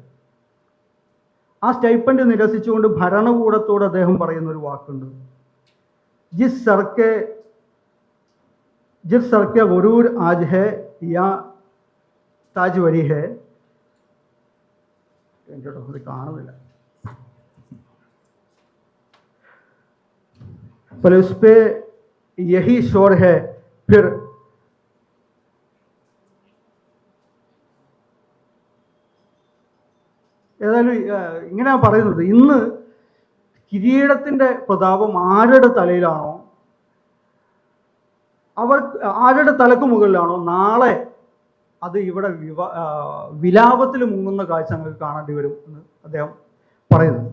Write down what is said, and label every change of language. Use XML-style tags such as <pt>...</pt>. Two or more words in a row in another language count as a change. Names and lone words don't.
<ml>ആ സ്റ്റൈപ്പൻഡ് നിരസിച്ചുകൊണ്ട് ഭരണകൂടത്തോട് അദ്ദേഹം പറയുന്നൊരു വാക്കുണ്ട്,</ml> <ur>جس سر کے غرور آج ہے یا تاج وری ہے.</ur> <ml>ഇത് കാണുന്നില്ല.</ml> <ur>پر اس پہ یہی شور ہے پھر</ur> <ml>ഏതായാലും ഇങ്ങനെ പറയുന്നത്, ഇന്ന് കിരീടത്തിൻ്റെ പ്രതാപം ആരുടെ തലയിലാണോ, ആരുടെ തലക്ക് മുകളിലാണോ, നാളെ അത് ഇവിടെ വിലാപത്തിൽ മുങ്ങുന്ന കാഴ്ച നമുക്ക് കാണേണ്ടി വരും എന്ന് അദ്ദേഹം പറയുന്നത്.</ml>